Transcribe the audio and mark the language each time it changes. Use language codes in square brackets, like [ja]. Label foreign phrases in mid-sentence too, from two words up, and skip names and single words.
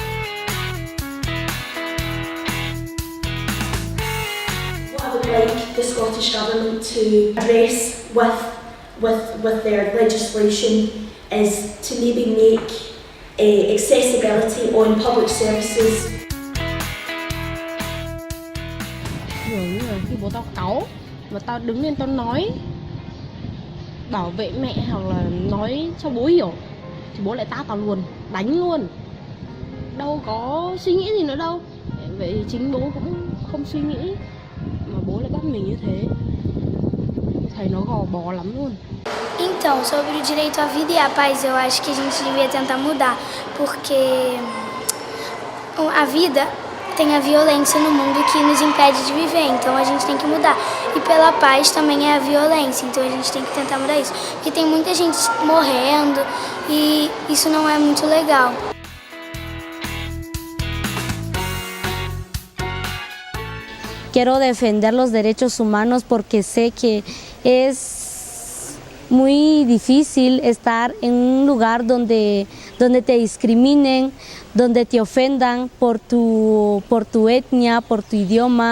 [en] What I would like the Scottish Government to address with their legislation is to maybe make accessibility on public services. [vi] Như là khi bố tao cáu và tao đứng lên tao nói bảo vệ mẹ hoặc là nói cho bố hiểu thì bố lại tát tao luôn, đánh luôn, đâu có suy nghĩ gì nữa đâu. Vậy thì chính bố cũng không suy nghĩ mà bố lại bắt mình như thế, thấy nó gò bó lắm luôn. [pt] Então, sobre o direito à vida e à paz, eu acho que a gente devia tentar mudar, porque a vida tem a violência no mundo que nos impede de viver, então a gente tem que mudar. E pela paz também é a violência, então a gente tem que tentar mudar isso. Porque tem muita gente morrendo e isso não é muito legal. [es] Quiero defender los derechos humanos porque sé que es muy difícil estar en un lugar donde te discriminen, donde te ofendan por tu etnia, por tu idioma.